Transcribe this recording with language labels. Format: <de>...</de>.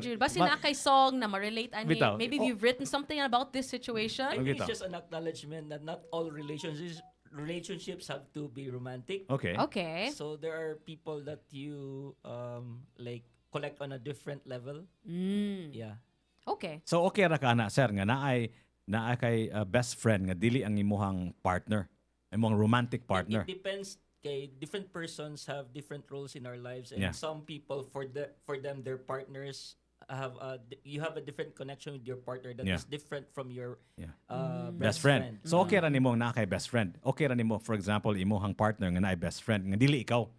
<ceb>Jude. Basta na kay song na ma-relate ani. Bitaw.</ceb> <en>Maybe you've written something about this situation. I think Okay, it's just an acknowledgement that not all relationships have to be romantic. Okay. Okay. So there are people that you like collect on a different level. Yeah. Okay.</en> <ceb>So okay ra ka na, sir, nga naay kay best friend nga dili ang imuhang partner, imong romantic partner.</ceb> <en>It depends. Okay, different persons have different roles in our lives, and Yeah. some people for them their partners have you have a different connection with your partner that is Yeah. different from your Yeah. best</en> <ceb>Best friend. So okay ra nimo na kay best friend. Okay ra nimo, for example, imuhang partner nga naay best friend nga dili ikaw.</ceb>